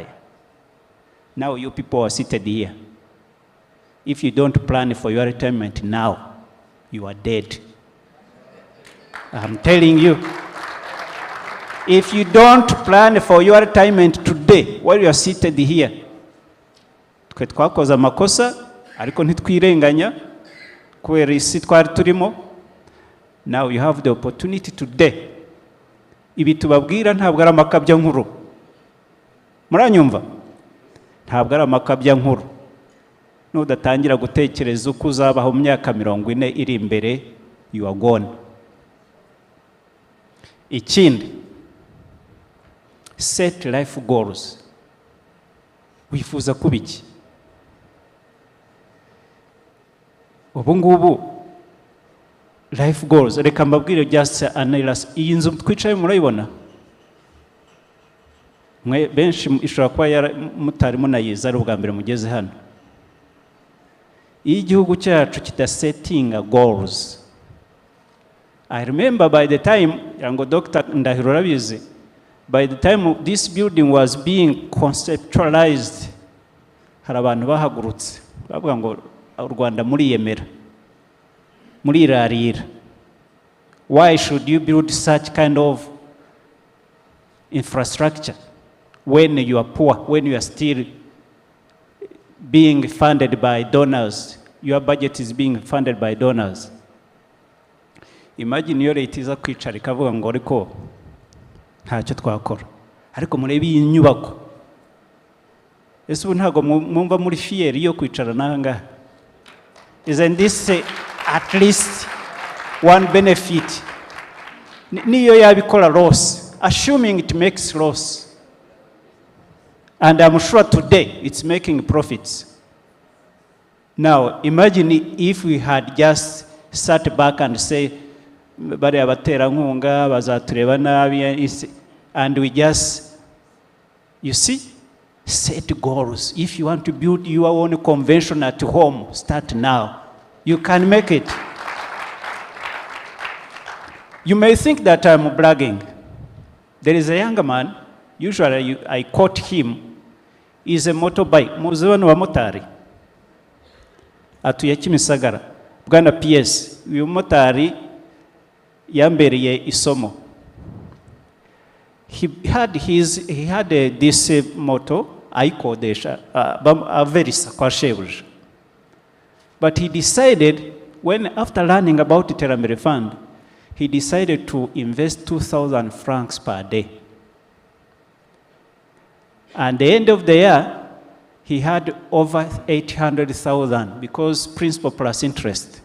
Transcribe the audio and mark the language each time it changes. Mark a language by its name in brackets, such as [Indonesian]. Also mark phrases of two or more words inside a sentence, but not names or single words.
[English] Now you people are seated here. If you don't plan for your retirement now, you are dead. I'm telling you. If you don't plan for your retirement today, while you are seated here, [Kinyarwanda] twe twakoze amakosa ariko ntitwirenganya kubera isi twari turimo. [English] Now you have the opportunity today. [Kinyarwanda] Ibi tubabwira ntabwo ari amakabya nkuru. Muranyumva? Ntabwo ari amakabya nkuru. Nudatangira gutekereza uko uzabaho mu myaka 40 iri imbere, [English] you are gone. Ikindi, set life goals. [Kinyarwanda] Wifuza kubiki? Ubu ngubu [English] life goals, [Kinyarwanda] reka mbabwire [English] just analyze. [Kinyarwanda] Iyi nzu twicaye murayibona? Mwe benshi ishobora kuba mutari munayiza ari ubwa mbere mugeze hano. Iyo igihugu cyacu kitasettinga goals, [English] I remember by the time, [Kinyarwanda] yango Dr. [English] Ndahiro rabizi, by the time this building was being conceptualized, [Kinyarwanda] hari abantu bahagurutse bavuga ngo u Rwanda muriyemera, murirarira. [English] Why should you build such kind of infrastructure when you are poor, when you are still being funded by donors? Your budget is being funded by donors. Imagine your [Kinyarwanda] leta iza kwicara ikavuga ngo ariko ntacyo twakora, ariko murebe iyi nyubako. Ese ubu ntago mwumva muri fieri yo kwicara nanga? [English] Isn't this at least one benefit? [Kinyarwanda] Niyo yabikora [English] loss, assuming it makes loss, and I'm sure today it's making profits. Now imagine if we had just sat back and say [Kinyarwanda] bari abaterankunga bazatureba nabi, [English] and we just, you see, set goals. If you want to build your own convention at home, start now. You can make it. You may think that I'm bragging. There is a younger man, usually I quote him, is a motorbike. [Kinyarwanda] Muziwani wa motari. Atuye Kimisagara. Bwana PS, uyu motari yambereye isomo. [English] he had this motto, [Kinyarwanda] ayikodesha, averisa kwa shebuja. [English] But he decided, after learning about the Iterambere Fund, he decided to invest 2,000 francs per day. And at the end of the year, he had over 800,000 because principal plus interest.